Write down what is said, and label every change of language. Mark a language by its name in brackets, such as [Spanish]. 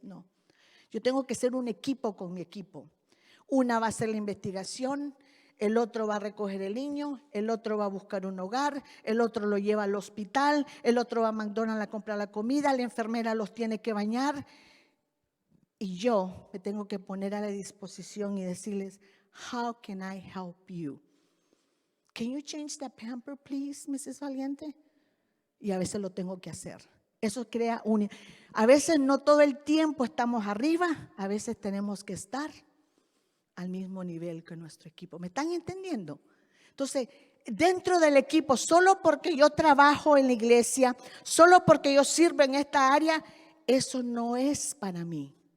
[Spanish] No, yo tengo que ser un equipo con mi equipo. Una va a hacer la investigación, el otro va a recoger el niño, el otro va a buscar un hogar, el otro lo lleva al hospital, el otro va a McDonald's a comprar la comida, la enfermera los tiene que bañar. Y yo me tengo que poner a la disposición y decirles, [English] how can I help you? Can you change that pamper, please, Mrs. Valiente? [Spanish] Y a veces lo tengo que hacer. Eso crea a veces no todo el tiempo estamos arriba, a veces tenemos que estar al mismo nivel que nuestro equipo. ¿Me están entendiendo? Entonces, dentro del equipo, solo porque yo trabajo en la iglesia, solo porque yo sirvo en esta área, eso no es para mí.